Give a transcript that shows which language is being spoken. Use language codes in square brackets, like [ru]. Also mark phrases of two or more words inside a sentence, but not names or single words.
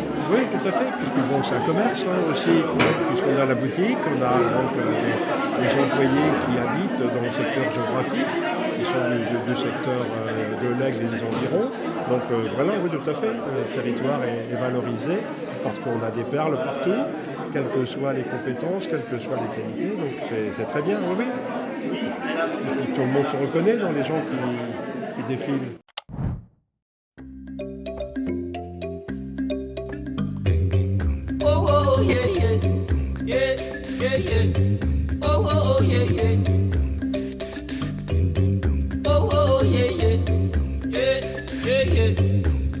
[fr] Oui, tout à fait, puisque bon, c'est un commerce aussi, puisqu'on a la boutique, on a donc les employés qui habitent dans le secteur géographique, qui sont du secteur de l'Aigle et des environs. Donc voilà, oui, tout à fait, le territoire est valorisé parce qu'on a des perles partout, quelles que soient les compétences, quelles que soient les qualités, donc c'est très bien, oui. Et puis, tout le monde se reconnaît dans les gens qui défilent. [en] Oh, yeah, yeah, yeah, yeah, yeah. Oh, yeah, yeah. Oh, yeah, yeah, yeah, yeah, yeah.